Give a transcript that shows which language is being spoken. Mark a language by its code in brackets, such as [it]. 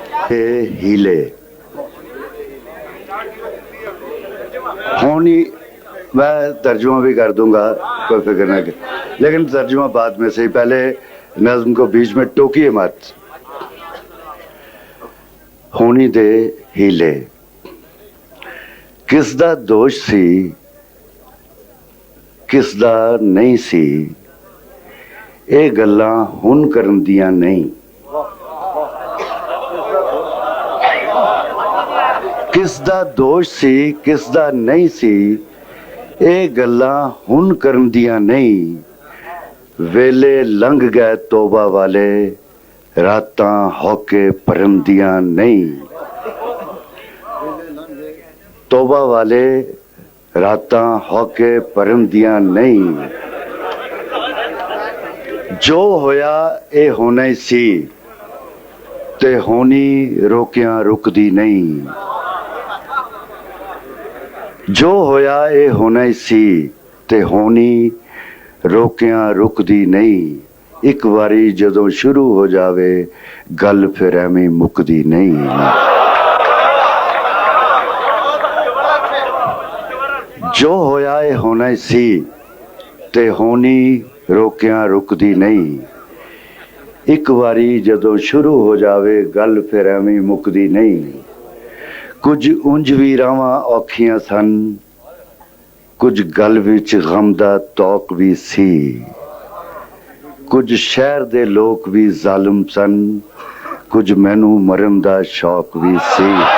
[ur] ہیلے ہونی، میں ترجمہ بھی کر دوں گا، کوئی فکر نہ کہ، لیکن ترجمہ بعد میں سے ہی، پہلے نظم کو بیچ میں ٹوکیے مت. [pa] ہونی دے ہیلے، کس دا دوش سی کس دا نہیں سی، اے گلاں ہن کرن دیاں نہیں. کس دا دوش سی کس دا نہیں سی، اے گلاں ہن کرن دیاں نہیں. ویلے لنگ گئے توبہ والے، راتاں ہوکے پرندیاں نہیں. توبہ والے راتاں ہوکے پرندیاں نہیں. جو ہویا اے ہونا ہی سی، تے ہونی روکیاں رکدی نہیں. جو ہویا اے ہونا ہی سی، تے ہونی روکیاں رکدی نہیں. ایک واری جدوں شروع ہو جاوے گل پھر ایویں مکدی نہیں. جو ہویا اے ہونا ہی سی، تے ہونی روکیاں رکدی نہیں. ایک واری جدوں شروع ہو جاوے گل پھر ایویں مکدی نہیں. ਕੁਝ ਉਂਝ ਵੀ ਰਾਵਾਂ ਔਖੀਆਂ ਸਨ, ਕੁਝ ਗਲ ਵਿੱਚ ਗਮ ਦਾ ਤੌਕ ਵੀ ਸੀ, ਕੁਝ ਸ਼ਹਿਰ ਦੇ ਲੋਕ ਵੀ ਜ਼ਾਲਮ ਸਨ, ਕੁਝ ਮੈਨੂੰ ਮਰਨ ਦਾ ਸ਼ੌਕ ਵੀ ਸੀ।